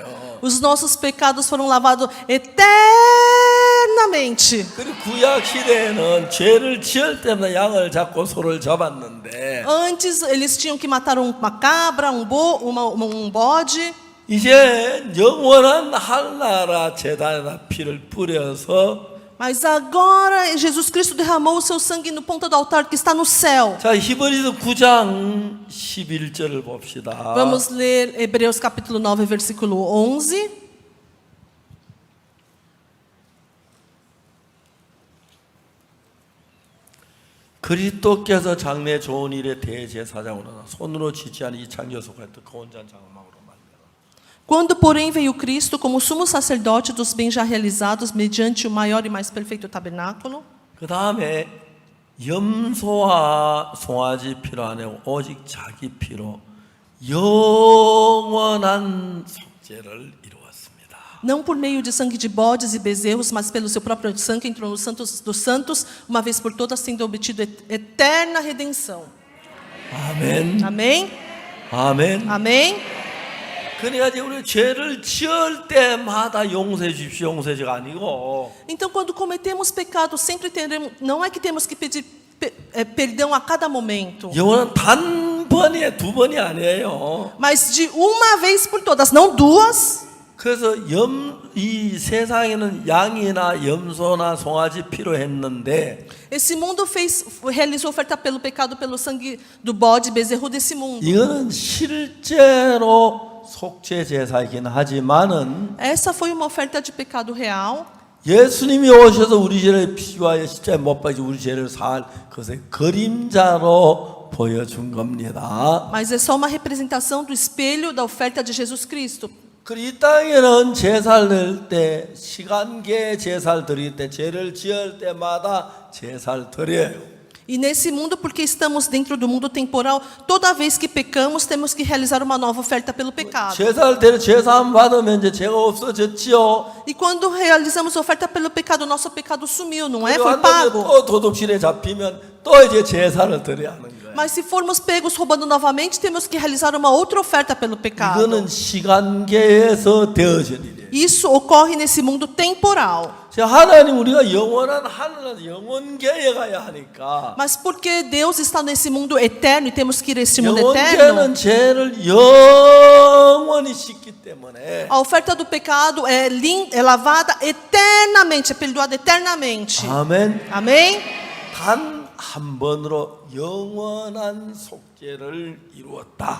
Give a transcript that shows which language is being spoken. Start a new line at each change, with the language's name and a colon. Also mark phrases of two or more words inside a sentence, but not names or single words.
Portuguese: Os nossos pecados foram lavados eternamente.
Korean: 그리고 구약 시대에는 죄를 지을 때마다 양을 잡고 소를 잡았는데
Portuguese: Antes eles tinham que matar uma cabra, um bode.
Korean: 이제 영원한 하늘나라 제단에다 피를 뿌려서
Portuguese: Mas agora Jesus Cristo derramou o seu sangue no ponta do altar que está no céu.
Korean: 자, 히브리서 9장 11절을 봅시다.
Portuguese: Vamos ler Hebreus capítulo 9, versículo 11.
Korean: 그리스도께서 장래 좋은 일에 대제사장으로 손으로 지지한 이 창조 속에서 거원전 장막으로 만들어.
Portuguese: Quando, porém, veio Cristo como sumo sacerdote dos bens já realizados mediante o maior e mais perfeito tabernáculo,
Korean: 그 다음에 염소와 송아지 피로 아니고 오직 자기 피로 영원한 속죄를 이루었습니다.
Portuguese: Não por meio de sangue de bodes e bezerros, mas pelo seu próprio sangue entrou no Santos dos Santos, uma vez por todas, tendo obtido eterna redenção.
Korean: 아멘.
Portuguese: Amém?
Korean: 아멘.
Portuguese: Amém?
Korean: 그러니까 이제 우리 죄를 지을 때마다 용서해 주십시오. 용서해가 아니고
Portuguese: Então, quando cometemos pecado, sempre teremos, não é que temos que pedir perdão a cada momento,
Korean: 영원한 단번에 두 번이 아니에요.
Portuguese: mas de uma vez por todas, não duas.
Korean: 그래서 이 세상에는 양이나 염소나 송아지 필요했는데
Portuguese: Esse mundo realizou oferta pelo pecado, pelo sangue do bode, bezerro desse mundo.
Korean: 이거는 실제로 속죄 제사이긴 하지만은
Portuguese: Essa foi uma oferta de pecado real.
Korean: 예수님이 오셔서 우리 죄를 피하여 십자가에 못 박혀 우리 죄를 살 그것의 그림자로 보여준 겁니다.
Portuguese: Mas é só uma representação do espelho da oferta de Jesus Cristo.
Korean: 그리고 이 땅에는 제사를 낼 때 시간계 제사를 드릴 때 죄를 지을 때마다 제사를 드려요.
Portuguese: E nesse mundo, porque estamos dentro do mundo temporal, toda vez que pecamos, temos que realizar uma nova oferta pelo pecado.
Korean: 제사를 드려 제사함 받으면 이제 죄가 없어졌지요.
Portuguese: E quando realizamos oferta pelo pecado, nosso pecado sumiu, não é?
Korean: 그리고
Portuguese: Foi
Korean: 한 다음에
Portuguese: pago.
Korean: 또 도둑질에 잡히면 또 이제 제사를 드려야 하는 거예요.
Portuguese: Mas se formos pegos roubando novamente, temos que realizar uma outra oferta pelo pecado.
Korean: 이거는 시간계에서 되어진 일이에요.
Portuguese: Isso ocorre nesse mundo temporal.
Korean: 하나님 우리가 영원한 하늘나라 영원계에 가야 하니까
Portuguese: Mas porque Deus está nesse mundo eterno e temos que ir a esse mundo eterno,
Korean: 영원계는 죄를 영원히 씻기 때문에
Portuguese: a oferta do pecado é lavada eternamente, é perdoada eternamente.
Korean: 아멘.
Portuguese: Amém?
Korean: 단 한 번으로 영원한 속죄를 이루었다.